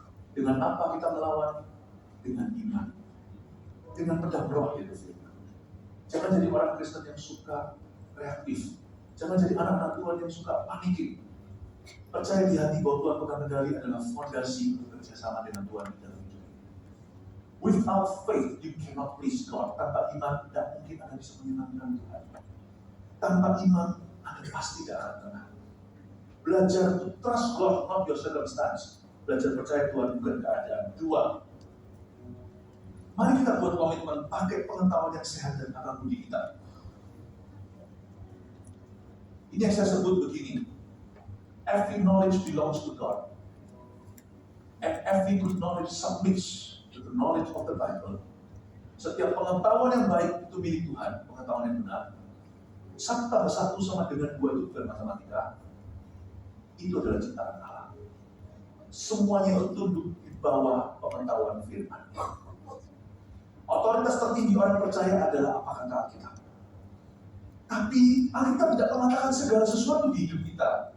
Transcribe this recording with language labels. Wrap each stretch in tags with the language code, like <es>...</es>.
<id>Dengan apa kita melawan? Dengan iman. Dengan pedang roh itu. Jangan jadi orang Kristen yang suka reaktif. Jangan jadi anak-anak Tuhan yang suka panik. Percaya di hati bahwa Tuhan Pengendali adalah fondasi untuk bekerjasama dengan Tuhan di dalam hidup.</id> <en>Without faith, you cannot please God.</en> <id>Tanpa iman, tidak mungkin Anda bisa menyenangkan Tuhan. Tanpa iman, Anda pasti tidak akan tenang. Belajar</id> <en>to trust God, not your circumstance.</en> <id>Belajar percaya Tuhan bukan keadaan. 2, mari kita buat komitmen pakai pengetahuan yang sehat dan akal budi kita. Ini yang saya sebut begini.</id> <en>Every knowledge belongs to God. And every good knowledge submits to the knowledge of the Bible.</en> <id>Setiap pengetahuan yang baik itu milik Tuhan, pengetahuan yang benar. 1 tambah 1 sama dengan 2 itu bukan matematika. Itu adalah ciptaan Allah. Semuanya itu tunduk di bawah pengetahuan firman. Otoritas tertinggi orang percaya adalah apa kata Alkitab. Tapi Alkitab tidak mengatakan segala sesuatu di hidup kita.</id>